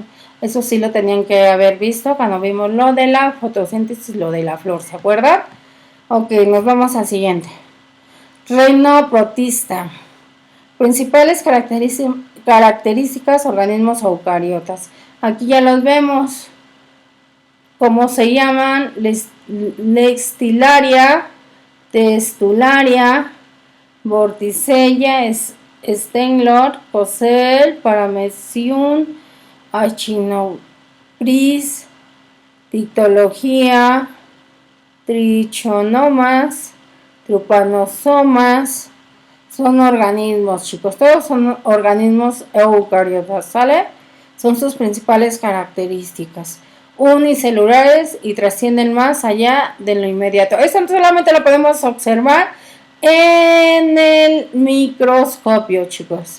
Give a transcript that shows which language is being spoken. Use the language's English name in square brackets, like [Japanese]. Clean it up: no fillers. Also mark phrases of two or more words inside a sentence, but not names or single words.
[Spanish] Eso sí lo tenían que haber visto cuando vimos lo de la fotosíntesis, lo de la flor, ¿se acuerdan? Ok, nos vamos al siguiente. Reino protista. Principales características, organismos eucariotas. Aquí ya los vemos. ¿Cómo se llaman? Lextilaria, Testularia, Vorticella, Stenglor, Cosel, Paramecium, Achinopris, Tictología, Trichonomas, Trypanosomas. Son organismos, chicos, todos son organismos eucariotas, ¿sale? Son sus principales características. Unicelulares y trascienden más allá de lo inmediato. Esto solamente lo podemos observar en el microscopio, chicos.